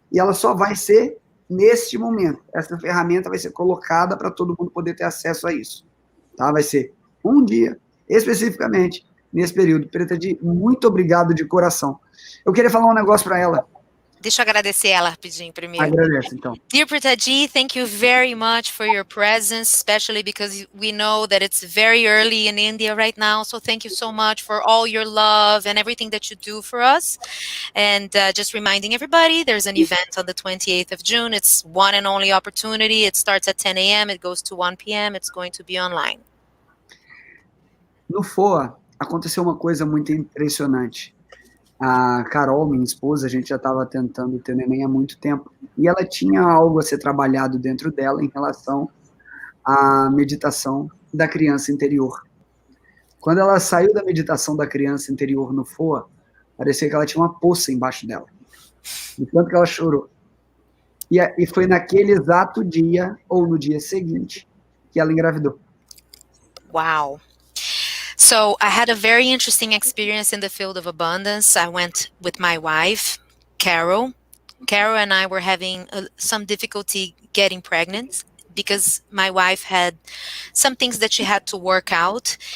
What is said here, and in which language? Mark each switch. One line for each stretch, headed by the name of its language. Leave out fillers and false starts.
Portuguese: E ela só vai ser neste momento. Essa ferramenta vai ser colocada para todo mundo poder ter acesso a isso, tá? Vai ser um dia, especificamente, nesse período. Preethaji, muito obrigado de coração. Eu queria falar um negócio para ela. Deixa eu agradecer ela rapidinho primeiro. Agradeço, então.
English: Dear Preethaji, thank you very much for your presence, especially because we know that it's very early in India right now. So thank you so much for all your love and everything that you do for us. And just reminding everybody, there's an event on the 28th of June. It's one and only opportunity. It starts at 10 a.m. It goes to 1 p.m. It's going to be online.
Portuguese: No FOA, aconteceu uma coisa muito impressionante. A Carol, minha esposa, a gente já estava tentando ter neném há muito tempo, e ela tinha algo a ser trabalhado dentro dela em relação à meditação da criança interior. Quando ela saiu da meditação da criança interior no FOA, parecia que ela tinha uma poça embaixo dela, de tanto que ela chorou. E foi naquele exato dia, ou no dia seguinte, que ela engravidou.
English: Wow. So I had a very interesting experience in the field of abundance. I went with my wife, Carol. Carol and I were having some difficulty getting pregnant because my wife had some things that she had to work out.